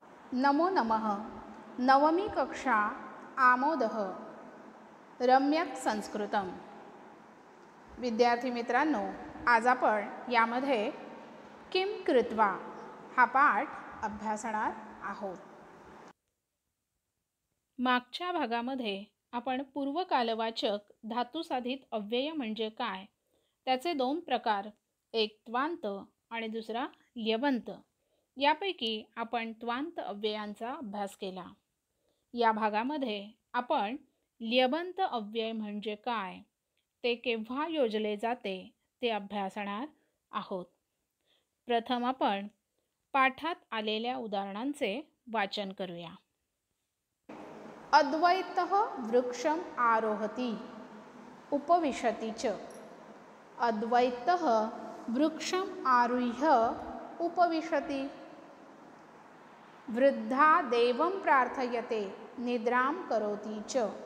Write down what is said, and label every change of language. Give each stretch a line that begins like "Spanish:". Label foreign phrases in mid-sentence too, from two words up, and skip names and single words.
Sanskrit: नमो नमः. नवमी कक्षा आमोदः रम्यक संस्कृतम.
Marathi: विद्यार्थी मित्रांनो, आज आपण यामध्ये
Sanskrit: किम कृत्वा
Marathi: हा पाठ अभ्यासणार आहोत. मागच्या भागामध्ये आपण पूर्वकालवाचक धातुसाधित अव्यय म्हणजे काय, त्याचे दोन प्रकार, एक त्वांत आणि दुसरा ल्यबंत, यापैकी आपण त्वांत अव्ययांचा अभ्यास केला. या भागामध्ये आपण ल्यबंत अव्यय म्हणजे काय, ते केव्हा योजले जाते ते अभ्यासणार आहोत. प्रथम आपण पाठात आलेल्या उदाहरणांचे वाचन करूया.
Sanskrit: अद्वैतः वृक्षम आरोहति उपविशति च. अद्वैतः वृक्षम आरुह्य उपविशति. वृद्धा देवं प्रार्थयते निद्रां करोति च.